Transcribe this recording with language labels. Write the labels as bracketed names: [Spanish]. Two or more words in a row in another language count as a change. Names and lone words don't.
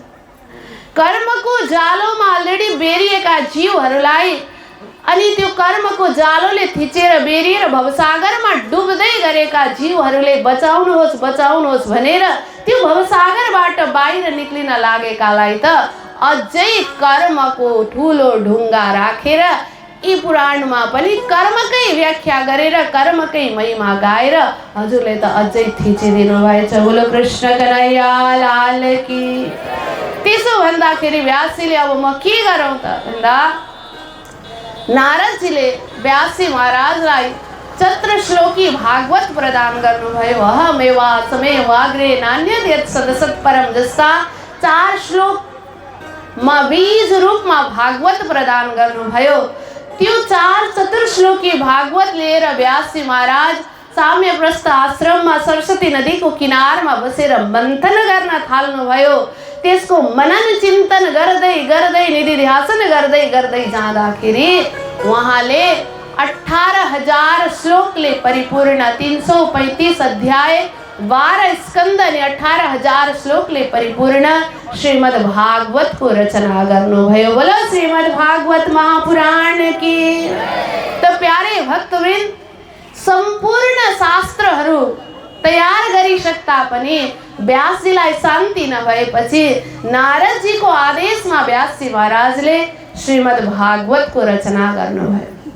[Nepali] कर्मको जालोमा अलरेडी बेरिएका जीवहरूलाई अनि त्यो कर्मको जालोले थिचेर बेरिएर भवसागरमा डुब्दै गरेका जीवहरूले बचाउनुहोस् बचाउनुहोस् भनेर त्यो भवसागरबाट बाहिर निक्लिन लागेकालाई त अझै कर्मको ठुलो ढुङ्गा राखेर यी पुराणमा पनि कर्मकै व्याख्या गरेर कर्मकै महिमा गाएर हजुरले त अझै थिचिदिनु भएछ। [Hindi] बोलो कृष्ण कन्हैया लाल की। [Nepali] त्यसो भन्दाखेरि व्यासजीले अब म के गरौँ त भन्दा नारदजीले व्यासजी महाराजलाई चतुर्श्लोकी भागवत प्रदान गर्नुभयो। [Sanskrit] अहमेवासमेवाग्रे नान्यद् यत् सदसत् परम [Nepali] जस्ता 4 श्लोकमा बीज रूपमा भागवत प्रदान गर्नुभयो। त्यो 4 चतुर्श्लोकी भागवत लिएर व्यासजी महाराज साम्यप्रस्थ आश्रममा सरस्वती नदीको किनारमा बसेर मन्थन गर्न थाल्नुभयो। त्यसको मनन चिन्तन गर्दै गर्दै निधिध्यासन गर्दै गर्दै जाँदाखेरि उहाँले 18,000 श्लोकले परिपूर्ण 335 अध्याय 12 स्कन्द अनि 18,000 श्लोकले परिपूर्ण श्रीमद् भागवतको रचना गर्नुभयो। [Hindi] बोलो श्रीमद् भागवत महापुराण की। [Nepali] त प्यारे भक्तवृन्द, सम्पूर्ण शास्त्रहरू तयार गरिसक्दा पनि व्यासजीलाई शान्ति नभएपछि नारदजीको आदेशमा व्यासजी महाराजले श्रीमद् भागवतको रचना गर्नुभयो।